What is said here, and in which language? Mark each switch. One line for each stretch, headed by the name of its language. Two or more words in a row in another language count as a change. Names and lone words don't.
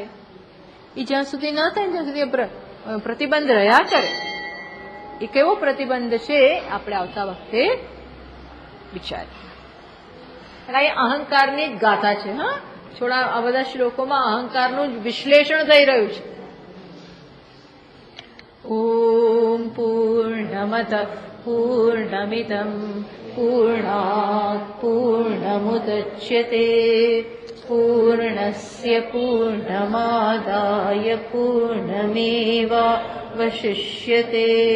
Gujarati: એ જ્યાં સુધી ના થાય ત્યાં સુધી પ્રતિબંધ રહ્યા કરે. એ કેવો પ્રતિબંધ છે આપણે આવતા વખતે વિચારીએ. અને એ અહંકારની જ ગાથા છે. હા, થોડા આ બધા શ્લોકોમાં અહંકારનું જ વિશ્લેષણ થઈ રહ્યું છે.
Sanskrit: ॐ पूर्णमतः पूर्णमिदं पूर्णात् पूर्णमुदच्यते पूर्णस्य पूर्णमादाय पूर्णमेवावशिष्यते।